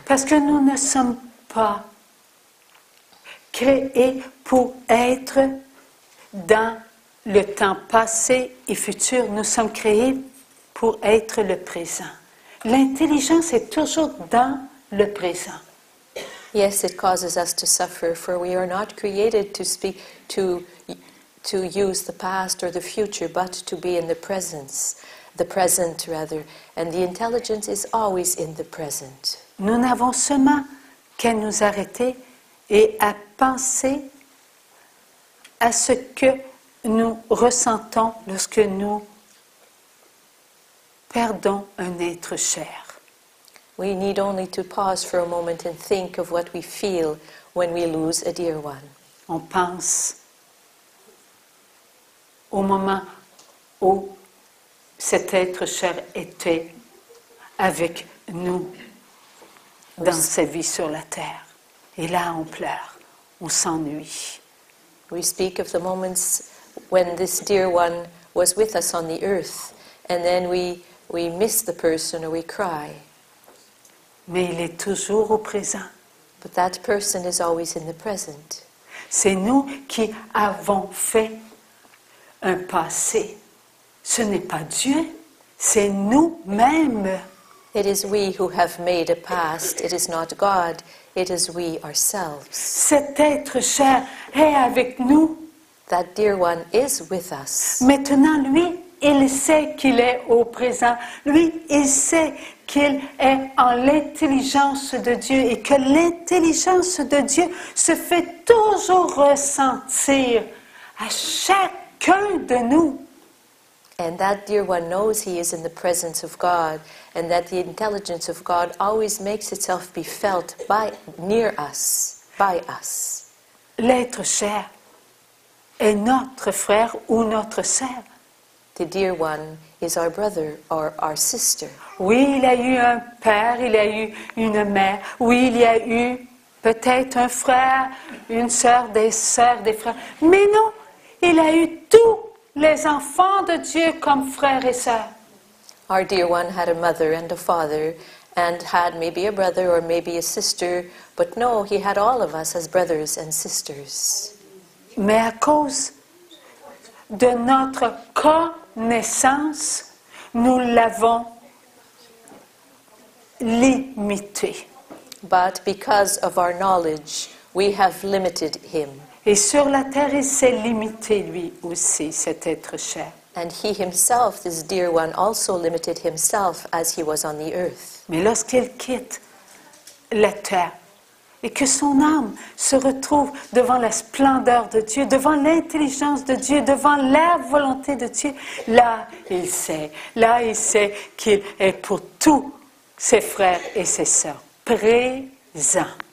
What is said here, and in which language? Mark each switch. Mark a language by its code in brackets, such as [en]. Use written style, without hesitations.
[fr] Parce que nous ne sommes pas créés pour être dans le temps passé et futur. Nous sommes créés pour être le présent. L'intelligence est toujours dans le présent. [en] Yes, it causes us to suffer, for we are not created to speak to use the past or the future, but to be in the present rather, and the intelligence is always in the present. [fr] Nous n'avons seulement qu'à nous arrêter et à penser à ce que nous ressentons lorsque nous perdons un être cher. [en] We need only to pause for a moment and think of what we feel when we lose a dear one. [fr] On pense au moment où cet être cher était avec nous dans sa vie sur la terre. Et là, on pleure, on s'ennuie. [en] We speak of the moments when this dear one was with us on the earth, and then we miss the person or we cry. [fr] Mais il est toujours au présent. [en] But that person is always in the present. [fr] C'est nous qui avons fait un passé. Ce n'est pas Dieu, c'est nous-mêmes. [en] It is we who have made a past. It is not God. It is we ourselves. [fr] Cet être cher est avec nous. [en] That dear one is with us. [fr] Maintenant, lui, il sait qu'il est au présent. Lui, il sait qu'il est en l'intelligence de Dieu et que l'intelligence de Dieu se fait toujours ressentir à chacun de nous. [en] And that dear one knows he is in the presence of God, and that the intelligence of God always makes itself be felt near us, by us. [fr] L'être cher est notre frère ou notre sœur. [en] The dear one is our brother or our sister. [fr] Oui, il a eu un père, il a eu une mère. Oui, il y a eu peut-être un frère, une sœur, des frères. Mais non, il a eu tous les enfants de Dieu comme frères et sœurs. [en] Our dear one had a mother and a father and had maybe a brother or maybe a sister, but no, he had all of us as brothers and sisters. [fr] Mais à cause de notre connaissance, nous l'avons limité. [en] But because of our knowledge, we have limited him. [fr] Et sur la terre, il s'est limité lui aussi, cet être cher. [en] And he himself, this dear one, also limited himself as he was on the earth. [fr] Mais lorsqu'il quitte la terre et que son âme se retrouve devant la splendeur de Dieu, devant l'intelligence de Dieu, devant la volonté de Dieu, là il sait qu'il est pour tous ses frères et ses sœurs présents.